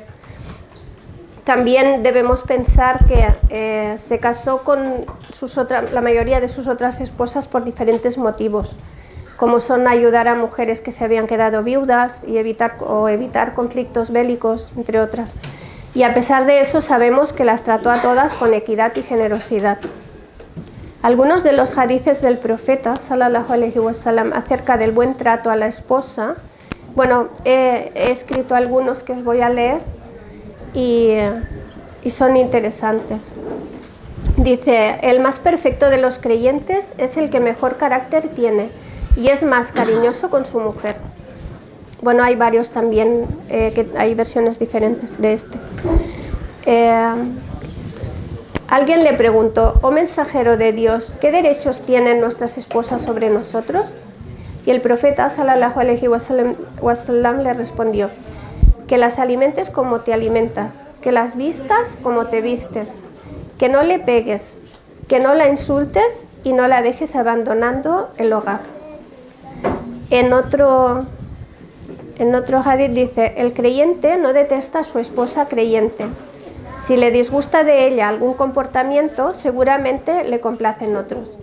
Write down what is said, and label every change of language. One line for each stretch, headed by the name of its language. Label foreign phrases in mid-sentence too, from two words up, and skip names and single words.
Spanish: También debemos pensar que se casó con la mayoría de sus otras esposas por diferentes motivos, como son ayudar a mujeres que se habían quedado viudas y evitar conflictos bélicos, entre otras. Y a pesar de eso sabemos que las trató a todas con equidad y generosidad. Algunos de los hadices del profeta
Arabic: صلى الله عليه وسلم
Spanish: acerca del buen trato a la esposa, bueno, he escrito algunos que os voy a leer y son interesantes. Dice: el más perfecto de los creyentes es el que mejor carácter tiene y es más cariñoso con su mujer. Bueno, hay varios también, que hay versiones diferentes de este. Alguien le preguntó: oh mensajero de Dios, ¿qué derechos tienen nuestras esposas sobre nosotros? Y el profeta
Arabic: صلى الله عليه وسلم
Spanish: le respondió: que las alimentes como te alimentas, que las vistas como te vistes, que no le pegues, que no la insultes y no la dejes abandonando el hogar. En otro hadith dice: el creyente no detesta a su esposa creyente, Si le disgusta de ella algún comportamiento, seguramente le complacen otros.